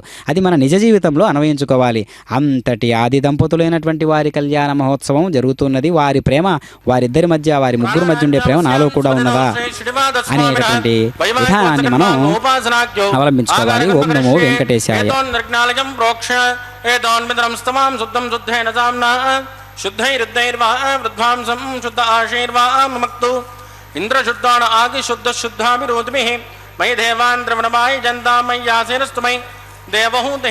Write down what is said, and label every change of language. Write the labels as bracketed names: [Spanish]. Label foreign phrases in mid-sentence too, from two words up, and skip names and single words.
[Telugu] అది మన నిజ జీవితంలో అన్వయించుకోవాలి. అంతటి ఆది దంపతులైనటువంటి వారి కళ్యాణ మహోత్సవం జరుగుతున్నది. వారి ప్రేమ, వారిద్దరి మధ్య, వారి ముగ్గురు మధ్య ఉండే ప్రేమ నాలో కూడా ఉన్నదా అనేటటువంటి విధానాన్ని మనం అవలంబించుకోవాలి. [Sanskrit] ఓం నమో వెంకటేశాయ. शुद्धैर्वा वृद्धांसं शुद्ध आशीर्वा मक्तु इंद्रशुद्धान आदि शुद्ध शुद्धाभिरोधमिः मयि देवान् द्रवणमाय जन्ता मय्यासेनस्तु मयि देवहूतिः